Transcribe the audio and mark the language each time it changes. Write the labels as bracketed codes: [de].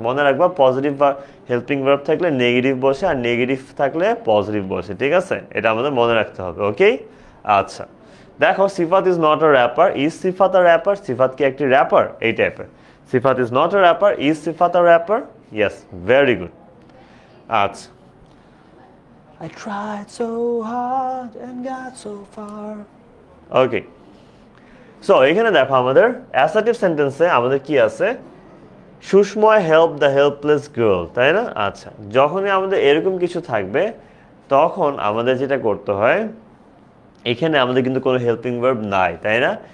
[bn] মনে রাখবা, পজিটিভ বা হেল্পিং ভার্ব থাকলে নেগেটিভ বসে, আর নেগেটিভ থাকলে পজিটিভ বসে, ঠিক আছে? এটা আমাদের মনে রাখতে হবে, ওকে? আচ্ছা, দেখো, [en] Sifat is not a wrapper, is Sifat a wrapper? [bn] সিফাত কি একটি র্যাপার? এই টাইপের। [en] Sifat is not a rapper, is Sifat a rapper? Yes, very good. আচ্ছা, I tried so hard and got so far. Okay. [bn] So এখানে দেখো আমাদের অ্যাসার্টিভ সেন্টেন্সে আমাদের কি আছে, [en] Sushmoy help the helpless girl, [bn] তাই না? আচ্ছা, যখনই আমাদের এরকম কিছু থাকবে তখন আমাদের যেটা করতে হয়, এখানে আমাদের কিন্তু কোনো হেল্পিং ভার্ব নাই, তাই না?